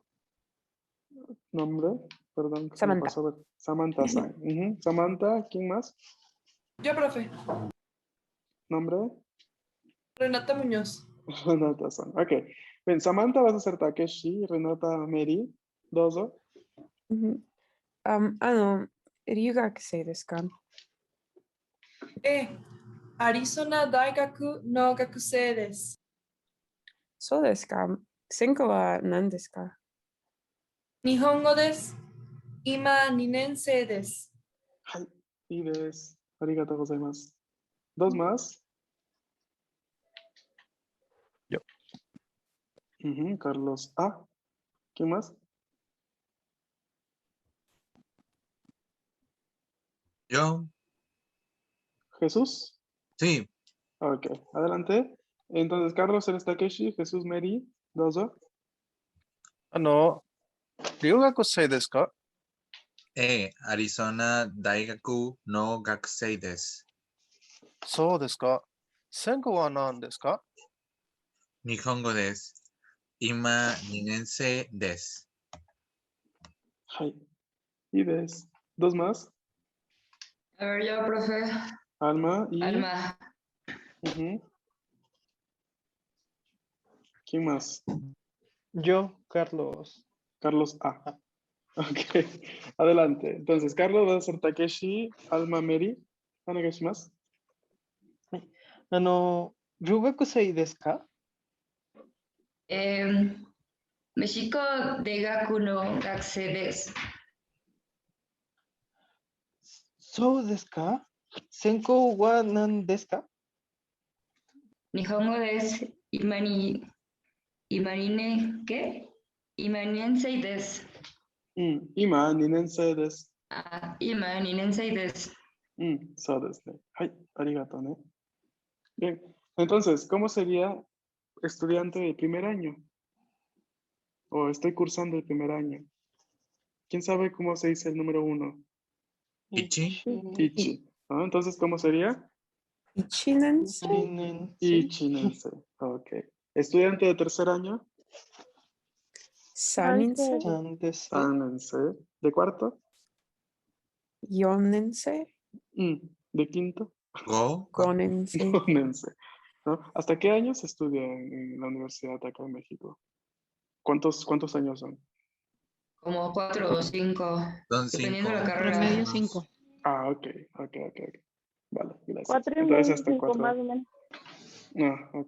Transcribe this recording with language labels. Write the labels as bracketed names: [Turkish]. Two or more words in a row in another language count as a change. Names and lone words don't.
[Spanish] ¿Nombre? Perdón, que se me Samantha. pasó a ver. Samantha-san. Ujú. Samantha, ¿quién más? Yo, profe. ¿Nombre? Renata Muñoz. Renata-san. Ok. Bien, Samantha vas a ser Takeshi, Renata Mary. Dozo. [Japanese] 留学生ですか？アリゾナ大学の学生です。そうですか。専攻は何ですか？日本語です。今2年生です。はい。いいです。ありがとうございます。 [Spanish] Dos más. Yo. Ujú, Carlos A. ¿Quién más? Yo, Jesús. sí, Ok, adelante. Entonces, Carlos, eres Takeshi, Jesús, Mary, Dozo. [Japanese] 留学生ですか？アリゾナ大学の学生です。そうですか。専攻は何ですか？日本語です。今2年生です。 [Spanish] Hi. Y ves. Dos más. A ver, yo, profe. Alma y. Alma. Ujú. ¿Quién más? Yo, Carlos. Carlos A. Ok, adelante. Entonces, Carlos va a ser Takeshi, Alma, Mary. Onegaishimasu. [Japanese] 留学生ですか？メシコ大学の学生です。そうですか。専攻は何ですか？日本語です。今2年生です。今、2年生です. 今2年生です。そうですね。はい、ありがとうね。 [Spanish] Bien, entonces, ¿cómo sería estudiante de primer año? O estoy cursando el primer año. ¿Quién sabe cómo se dice el número 1? Ichi, Ichi. ¿No? Entonces, ¿cómo sería? Ichinensei. Ichinensei. Ok. ¿Estudiante de tercer año? Sanensei. Sanensei. ¿De cuarto? Yonensei. ¿De quinto? go, Gonensei. Gonensei. ¿No? ¿Hasta qué años se estudia en la universidad acá en México? ¿Cuántos años son? Como 4 o 5. son Dependiendo de la 5. carrera. Promedio 5. Ah, ok. Vale, gracias. 4 y Entonces medio, hasta 5 4. más o menos. Ah, ok.